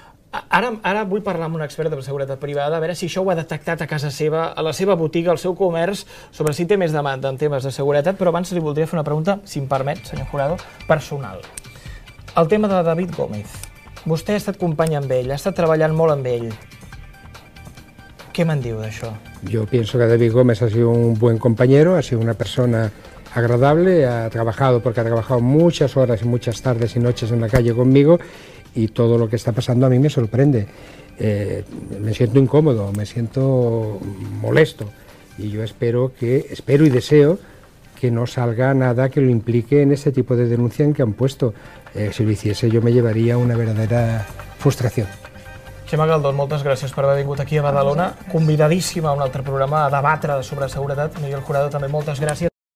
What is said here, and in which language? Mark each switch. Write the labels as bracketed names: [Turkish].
[Catalan] Ara vull parlar amb un expert de seguretat privada, a veure si això ho ha detectat a casa seva, a la seva botiga, al seu comerç, sobre si té més demanda en temes de seguretat, però abans li voldria fer una pregunta, si em permet, senyor Jurado, personal. El tema de David Gómez. Vostè ha estat company amb ell, ha estat treballant molt amb ell. [Spanish] ¿Qué [Catalan] me diu d'això? [Spanish] Yo pienso que David Gómez ha sido un buen compañero, ha sido una persona agradable, ha trabajado muchas horas y muchas tardes y noches en la calle conmigo y todo lo que está pasando a mí me sorprende. Me siento incómodo, me siento molesto y yo espero y deseo que no salga nada que lo implique en este tipo de denuncia en que han puesto. Si lo hiciese yo me llevaría una verdadera frustración. [Catalan] Xema Galdón, moltes gràcies per haver vingut aquí a Badalona, convidadíssima a un altre programa a debatre sobre seguretat. Miguel Jurado, també moltes gràcies.